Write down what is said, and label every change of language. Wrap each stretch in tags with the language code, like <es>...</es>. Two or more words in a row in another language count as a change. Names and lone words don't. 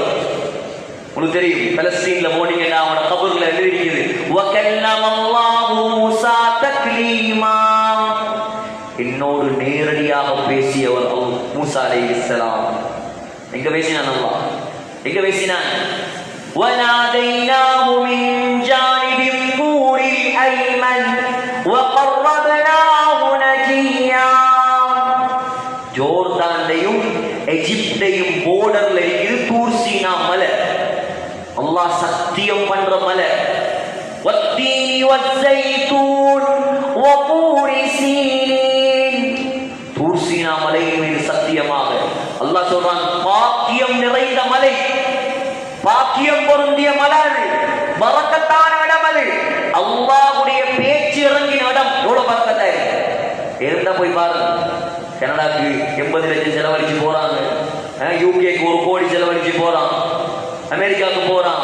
<ta>உங்களுக்கு தெரியும், பலஸ்தீன்ல போனீங்கன்னா அவனோட கபர்ல எழுதிருக்குது,</ta> <ar>وكلم الله موسى تكليما.</ar> <ta>என்னோடு நேரடியாக பேசியவர் மூசா அலைஹிஸ்ஸலாம். எங்க பேசினான் அல்லாஹ்? எங்க பேசினான்?</ta> <ar>وَنَادَيْنَاهُ مِنْ جَانِبِ الطُّورِ الْأَيْمَنِ وَقَرَّبْنَاهُ نَجِيًّا.</ar> <ta>ஜோர்தானையும் எகிப்தையும் போர்டர்ல இருக்குது தூர் சீனா மலை. அல்லாஹ் சத்தியம் பண்ற மலை.</ta> <ar>وَالتِّينِ وَالزَّيْتُونِ وَطُورِ سِينِينَ.</ar> <ta>தூர் சீனா மலையின் மீது சத்தியமாக அல்லாஹ் சொல்றான், பாக்கியம் நிறைந்த மலை, பாக்கியம் பொருந்திய மலை, பரக்கத்தான இடம் அது. அல்லாஹ்வுடைய பேச்சு இறங்கின இடம். எவ்வளவு பரக்கத்தா இருந்தா போய் பாருங்க. கனடாக்கு 80 லட்சம் செலவழிச்சு போறாங்க, யூகேக்கு 1 கோடி செலவழிச்சு போறான், அமெரிக்காவுக்கு போறான்.</ta>